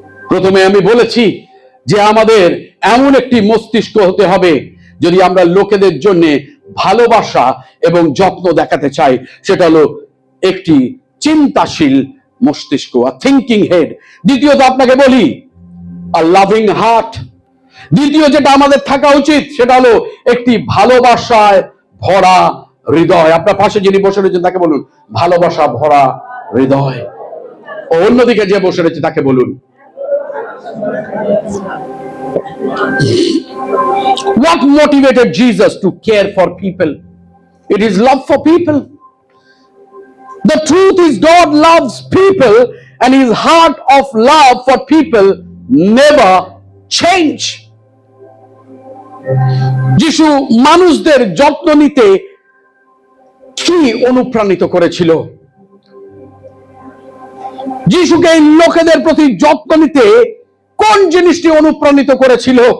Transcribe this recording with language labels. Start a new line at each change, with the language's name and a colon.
Bangla: প্রথমে আমি বলেছি যে আমাদের এমন একটি মস্তিষ্ক হতে হবে, যদি আমরা লোকেদের জন্য ভালোবাসা এবং যত্ন দেখাতে চাই, সেটা হলো একটি চিন্তাশীল মস্তিষ্ক,
English: Thinking head.
Bangla: দ্বিতীয়ত আপনাকে বলি,
English: A loving heart.
Bangla: দ্বিতীয় যেটা আমাদের থাকা উচিত সেটা হলো একটি ভালোবাসায় ভরা হৃদয়। আপনার পাশে যিনি বসে রয়েছেন তাকে বলুন, ভালোবাসা ভরা হৃদয়। অন্যদিকে যে বসে রয়েছে তাকে বলুন,
English: what motivated Jesus to care for people? It is love for people. The truth is God loves people and his heart of love for people never change.
Bangla: যিশু মানুষদের যত্ন নিতে কি অনুপ্রাণিত করেছিল? যিশুকে লোকেদের প্রতি যত্ন নিতে কোন জিনিসটি অনুপ্রাণিত করেছিল?